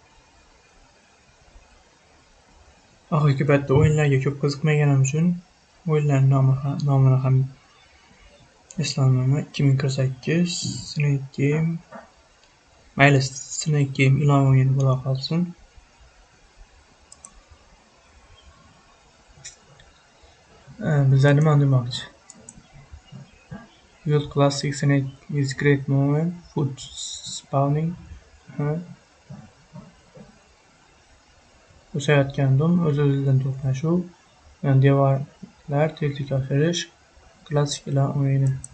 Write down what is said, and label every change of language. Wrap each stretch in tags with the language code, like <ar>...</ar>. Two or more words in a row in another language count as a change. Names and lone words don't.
<uz>Oxirgi paytda o'yinlarga ko'p qiziqmaganim uchun o'yinlarning nomini ham eslolmayman. 2048 Snake Game. Mayli, Snake Game ilon o'yini bo'la qolsin. Bizlar nima demoqchi?</uz> <en>Use classic snake with great movement, food spawning.</en> <uz>O'sayotgan dum, o'z-o'zidan to'qnashuv, devorlar, tezlik oshirish, klassik ilon o'yini.</uz>